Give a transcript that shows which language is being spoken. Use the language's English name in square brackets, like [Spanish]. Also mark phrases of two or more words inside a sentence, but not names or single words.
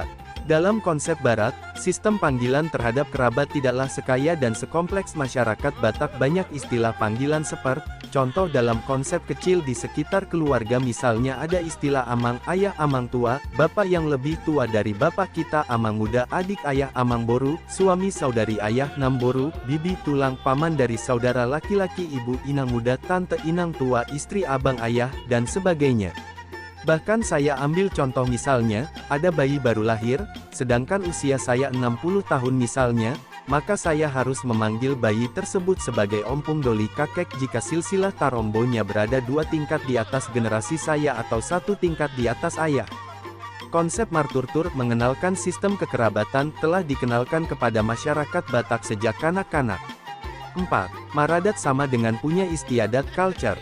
[Indonesian] Dalam konsep Barat, sistem panggilan terhadap kerabat tidaklah sekaya dan sekompleks masyarakat Batak. Banyak istilah panggilan seperti, contoh dalam konsep kecil di sekitar keluarga, misalnya ada istilah amang, ayah [Batak Toba] amang tua, [Indonesian] bapak yang lebih tua dari bapak kita, [Batak Toba] amang muda, [Indonesian] adik ayah [Batak Toba] amang boru, [Indonesian] suami saudari ayah namboru, bibi tulang, paman dari saudara laki-laki ibu, [Batak Toba] inang muda, [Indonesian] tante [Batak Toba] inang tua, [Indonesian] istri abang ayah, dan sebagainya. Bahkan saya ambil contoh misalnya, ada bayi baru lahir, sedangkan usia saya 60 tahun misalnya, maka saya harus memanggil bayi tersebut sebagai [Batak Toba] ompung doli [Indonesian] kakek jika silsilah tarombonya berada 2 tingkat di atas generasi saya atau 1 tingkat di atas ayah. Konsep Marturtur mengenalkan sistem kekerabatan telah dikenalkan kepada masyarakat Batak sejak kanak-kanak. 4. Maradat sama dengan punya istiadat, culture.